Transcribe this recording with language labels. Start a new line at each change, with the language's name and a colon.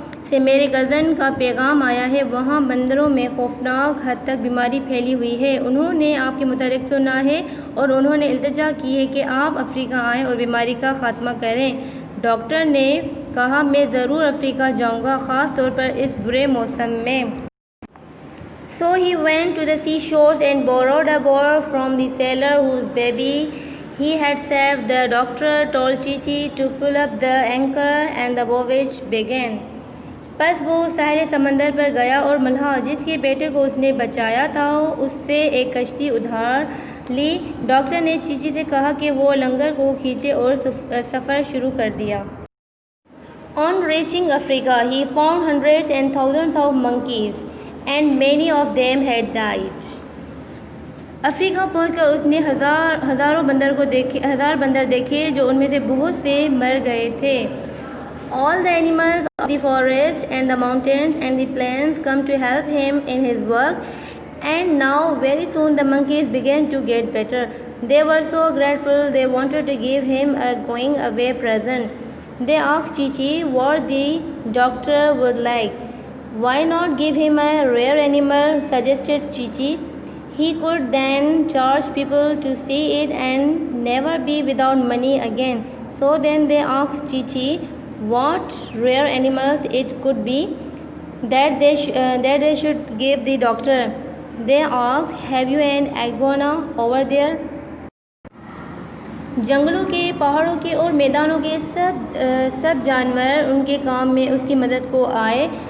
Hindi: से मेरे कज़न का पैगाम आया है। वहाँ बंदरों में खौफनाक हद तक बीमारी फैली हुई है। उन्होंने आपके मुतालिक सुना है और उन्होंने इल्तिजा की है कि आप अफ्रीका आएँ और बीमारी का ख़ात्मा करें। डॉक्टर ने कहा, मैं ज़रूर अफ्रीका जाऊँगा, ख़ास तौर पर इस बुरे मौसम में।
English: So he went to the seashores and borrowed a boar from the sailor whose baby he had saved. The doctor told Chichi to pull up the anchor and the voyage began.
Hindi: बस वो साहिल समंदर पर गया और मल्हा जिसके बेटे को उसने बचाया था उससे एक कश्ती उधार ली। डॉक्टर ने चीची से कहा कि वो लंगर को खींचे और सफ़र शुरू कर दिया।
English: On reaching Africa, he found hundreds and thousands of monkeys, and many of them had died.
Hindi: Africa पहुंचकर उसने हज़ार बंदर देखे जो उनमें से बहुत से मर गए थे।
English: All the animals of the forest and the mountains and the plains come to help him in his work, and now very soon the monkeys began to get better. They were so grateful they wanted to give him a going away present. They asked Chichi what the doctor would like. Why not give him a rare animal, suggested Chichi. He could then charge people to see it and never be without money again. So then they asked Chichi what rare animals it could be that they should give the doctor. They asked, have you an iguana over there?
Hindi: जंगलों के, पहाड़ों के और मैदानों के सब जानवर उनके काम में उसकी मदद को आए।